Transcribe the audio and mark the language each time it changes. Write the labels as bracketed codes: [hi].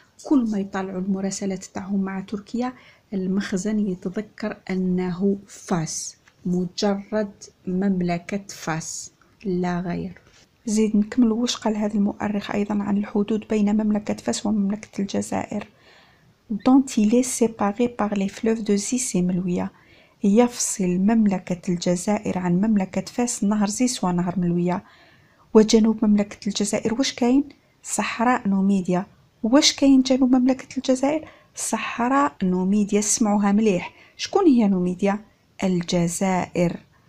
[ar] كل ما يطلعوا المراسلات تاعهم مع تركيا المخزن يتذكر أنه فاس، مجرد مملكة فاس لا غير. زيد نكمل واش قال هذا المؤرخ أيضا عن الحدود بين مملكة فاس ومملكة الجزائر. [fr] dont il est séparé par les fleuves de Zis et Melouia. [ar] يفصل مملكة الجزائر عن مملكة فاس نهر زيس ونهر ملوية. وجنوب مملكة الجزائر واش كاين؟ صحراء نوميديا. واش كاين جنوب مملكة الجزائر؟ صحراء نوميديا. اسمعوها مليح، شكون هي نوميديا؟ الجزائر.